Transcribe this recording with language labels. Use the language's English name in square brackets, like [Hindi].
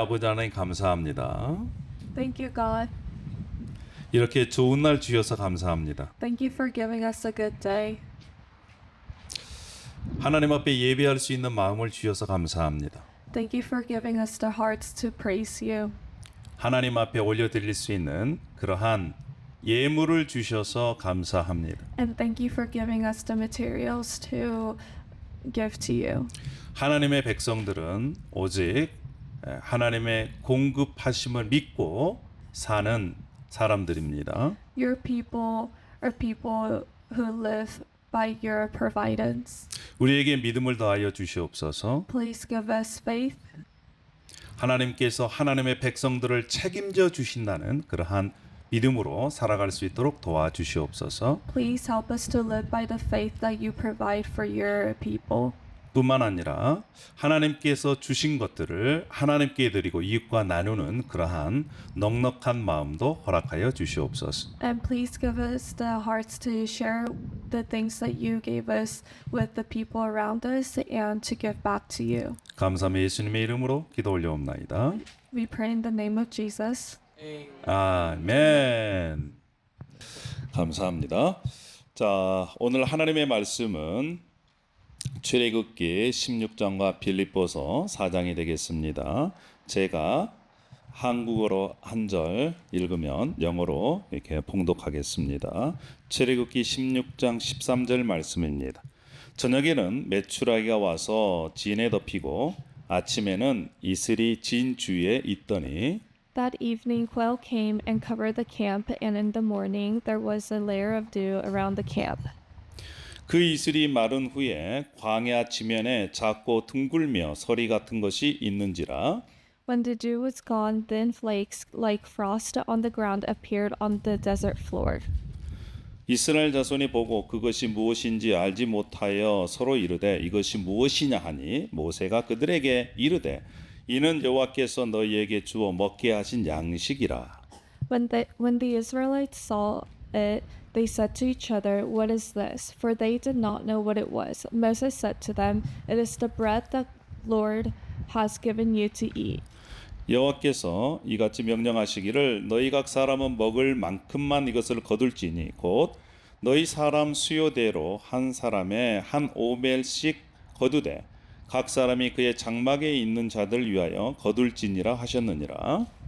[Korean] 아버지 하나님 감사합니다. [English] Thank you, God. [Korean] 이렇게 좋은 날 주셔서 감사합니다. [English] Thank you for giving us a good day. [Korean] 하나님 앞에 예배할 수 있는 마음을 주셔서 감사합니다. [English] Thank you for giving us the hearts to praise you. [Korean] 하나님 앞에 올려드릴 수 있는 그러한 예물을 주셔서 감사합니다. [English] And thank you for giving us the materials to give to you. [Korean] 하나님의 백성들은 오직 하나님의 공급하심을 믿고 사는 사람들입니다. [English] Your people are people who live by your providence. [Korean] 우리에게 믿음을 더하여 주시옵소서. [English] Please give us faith. [Korean] 하나님께서 하나님의 백성들을 책임져 주신다는 그러한 믿음으로 살아갈 수 있도록 도와주시옵소서. [English] Please help us to live by the faith that you provide for your people. [Korean] 뿐만 아니라 하나님께서 주신 것들을 하나님께 드리고 이웃과 나누는 그러한 넉넉한 마음도 허락하여 주시옵소서. [English] And please give us the hearts to share the things that you gave us with the people around us and to give back to you. [Korean] 감사함의 예수님의 이름으로 기도 올려옵나이다. [English] We pray in the name of Jesus. [Korean] 아멘. 감사합니다. 자, 오늘 하나님의 말씀은 출애굽기 16장과 빌립보서 4장이 되겠습니다. 제가 한국어로 한 절 읽으면 영어로 이렇게 봉독하겠습니다. 출애굽기 16장 13절 말씀입니다. 저녁에는 메추라기가 와서 진에 덮이고 아침에는 이슬이 진 주위에 있더니 [English] That evening quail came and covered the camp, and in the morning there was a layer of dew around the camp. [Korean] 그 이슬이 마른 후에 광야 지면에 작고 둥글며 서리 같은 것이 있는지라 [English] When the dew was gone, thin flakes like frost on the ground appeared on the desert floor. [Korean] 이스라엘 자손이 보고 그것이 무엇인지 알지 못하여 서로 이르되 이것이 무엇이냐 하니 모세가 그들에게 이르되 이는 여호와께서 너희에게 주어 먹게 하신 양식이라. [English] When the Israelites saw it, they said to each other, "What is this?" For they did not know what it was. Moses said to them, "It is the bread that Lord has given you to eat." [Korean] 여호와께서 이같이 명령하시기를 너희 각 사람은 먹을 만큼만 이것을 거둘지니 곧 너희 사람 수요대로 한 사람에 한 오멜씩 거두되 각 사람이 그의 장막에 있는 자들 위하여 거둘지니라 하셨느니라.